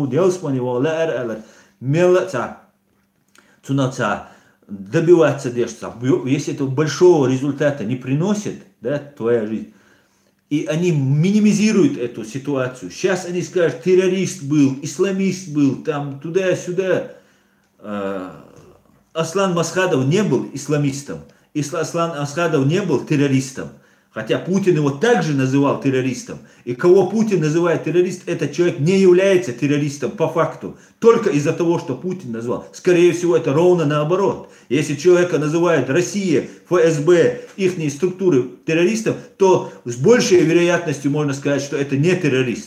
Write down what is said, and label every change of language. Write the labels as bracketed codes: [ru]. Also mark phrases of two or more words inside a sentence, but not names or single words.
[ru] Добиваться дешца. Если этого большого результата не приносит, да, твоя жизнь, и они минимизируют эту ситуацию. Сейчас они скажут, террорист был, исламист был, там туда-сюда. Аслан Масхадов не был исламистом. Аслан Масхадов не был террористом. Хотя Путин его также называл террористом. И кого Путин называет террористом, этот человек не является террористом по факту. Только из-за того, что Путин назвал. Скорее всего, это ровно наоборот. Если человека называют Россия, ФСБ, их структуры террористом, то с большей вероятностью можно сказать, что это не террорист.